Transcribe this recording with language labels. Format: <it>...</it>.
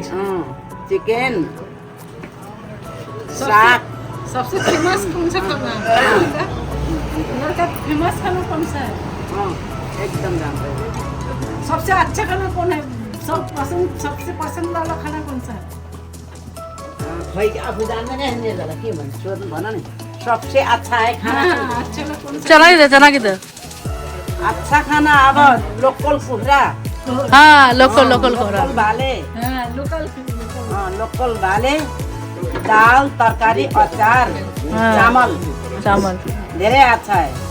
<hi>Chicken, साग। सबसे famous कौन सा खाना है? इधर का फेमस खाना कौन सा है?</hi> <ne>एकदम राम्रो।</ne> <hi>सबसे अच्छा खाना कौन है? सबसे पसंद वाला खाना कौन सा है?</hi> <ne>खै आफू जान्दैन नि जरा के भन्छ सोध्नु भन नि।</ne> <hi>सबसे अच्छा है खाना। अच्छा वाला कौन सा? चना किधर? चना किधर? अच्छा खाना</hi> <ne>अब लोकल कुखुरा,</ne> <hi>हाँ लोकल लोकल खोरा।</hi> <ne>लोकल भाले,</ne> <hi>हाँ लोकल</hi> <ne>लोकल भाले, दाल, तरकारी, अचार,</ne> <hi>हाँ।</hi> <ne>चामल</ne> <hi>चावल धेरै अच्छा है।</hi>